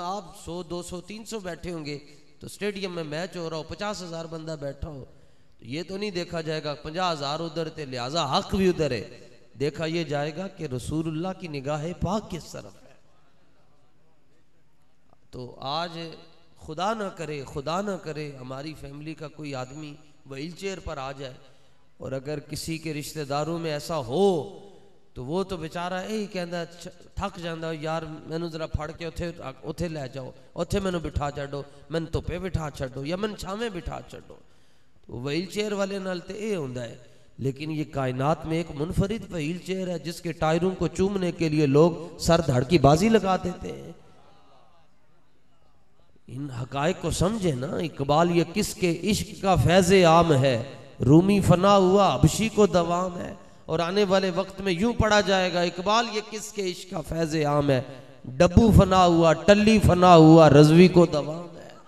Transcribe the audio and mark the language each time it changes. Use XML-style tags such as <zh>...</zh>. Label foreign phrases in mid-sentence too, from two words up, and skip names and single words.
<ur>آپ 100 200 300 بیٹھے ہوں گے تو اسٹیڈیم میں میچ ہو رہا ہو 50,000 بندہ بیٹھا ہو، تو یہ تو نہیں دیکھا جائے گا 50,000 ادھر تھے لہٰذا حق بھی ادھر ہے، دیکھا یہ جائے گا کہ رسول اللہ کی نگاہ پاک کس طرف ہے۔ تو آج خدا نہ کرے ہماری فیملی کا کوئی آدمی وہیل چیئر پر آ جائے، اور اگر کسی کے رشتہ داروں میں ایسا ہو تو وہ تو بیچارہ یہی</ur> <pa>کہندا تھک جاندا، یار مینوں ذرا پھڑ کے اوتھے لے جاؤ، اوتھے مینوں بٹھا چھڈو، مینوں دھوپے بٹھا چھڈو یا مینوں چھاویں بٹھا چھڈو۔</pa> <ur>تو وہیل چیئر والے</ur> <pa>نال تے</pa> <ur>یہ ہوندا ہے، لیکن یہ کائنات میں ایک منفرد وہیل چیئر ہے جس کے ٹائروں کو چومنے کے لیے لوگ سر دھڑ کی بازی لگا دیتے ہیں۔ ان حقائق کو سمجھے نا۔ اقبال یہ کس کے عشق کا فیض عام ہے، رومی فنا ہوا حبشی کو دوام ہے، اور آنے والے وقت میں یوں پڑھا جائے گا، اقبال یہ کس کے عشق کا فیض عام ہے، ڈبو فنا ہوا ٹلی فنا ہوا رضوی کو دوام ہے۔</ur>